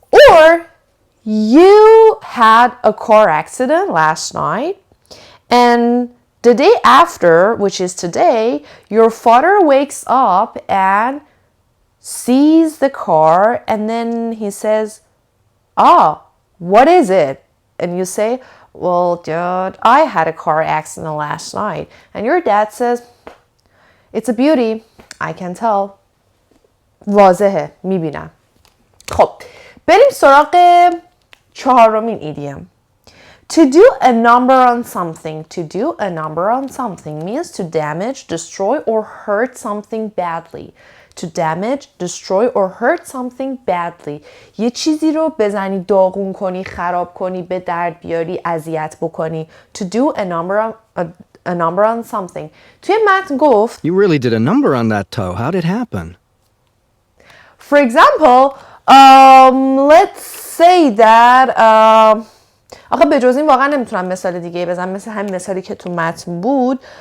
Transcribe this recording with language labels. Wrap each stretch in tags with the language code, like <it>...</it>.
<en>Or you had a car accident last night and the day after, which is today, your father wakes up and sees the car and then he says, what is it? And you say, well, Dad, I had a car accident last night. And your dad says, it's a beauty. I can tell.</en> <fa>واضحه. میبینم. خب. بریم سراغ چهارمین ایدیم.</fa> <en>To do a number on something. To do a number on something means to damage, destroy, or hurt something badly. To damage, destroy, or hurt something badly.</en> <fa>یه چیزی رو بزنی داغون کنی، خراب کنی، به درد بیاری، اذیت بکنی.</fa> <en>To do a number on something.</en> <fa>توی متن گفت</fa> <en>You really did a number on that toe. How did it happen? For example, let's say that</en> <fa>آخه به جز این واقعا نمیتونم مثال دیگه بزنم مثل همین مثالی که تو متن بود.</fa>